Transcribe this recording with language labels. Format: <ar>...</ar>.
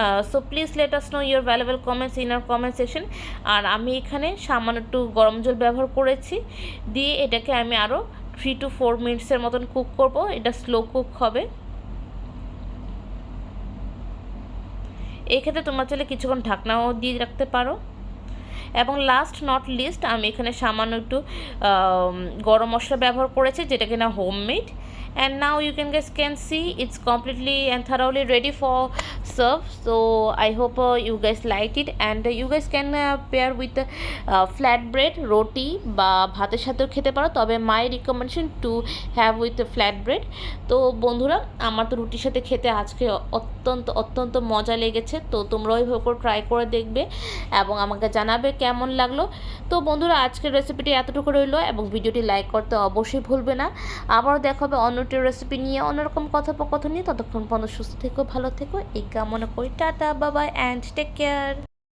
<en>So please let us know your valuable comments in our comment section.</en> <bn>আর আমি এখানে সামান্য একটু গরম জল ব্যবহার করেছি, দিয়ে এটাকে আমি আরও 3 to 4 মিনিটসের মতন কুক করব। এটা স্লো কুক হবে। এই ক্ষেত্রে তোমরা চাইলে কিছুক্ষণ ঢাকনাও দিয়ে রাখতে পারো। এবং</bn> <en>last not least</en> <bn>আমি এখানে সামান্য একটু গরম মশলা ব্যবহার করেছি, যেটা কিনা homemade.</bn> <en>and now you can see it's completely and thoroughly ready for serve. So I hope you guys liked it, and you guys can pair with flat bread, roti</en> <bn>বা ভাতের সাথেও খেতে পারো, তবে</bn> <en>My recommendation to have with flat bread.</en> <bn>তো বন্ধুরা আমার তো রুটির সাথে খেতে আজকে অত্যন্ত মজা লেগেছে। তো তোমরা ওইভাবে করে ট্রাই করে দেখবে এবং আমাকে জানাবে কেমন লাগলো। তো বন্ধুরা আজকের রেসিপিটি এতটুকু রইলো, এবং ভিডিওটি লাইক করতে অবশ্যই ভুলবে না। আবারও দেখা হবে অন্য একটি রেসিপি নিয়ে, অন্যরকম কথোপকথন নিয়ে। ততক্ষণ পর্যন্ত সুস্থ থেকো, ভালো থেকো, এই কামনা করি। Tata, bye bye,</bn> <en>And take care.</en>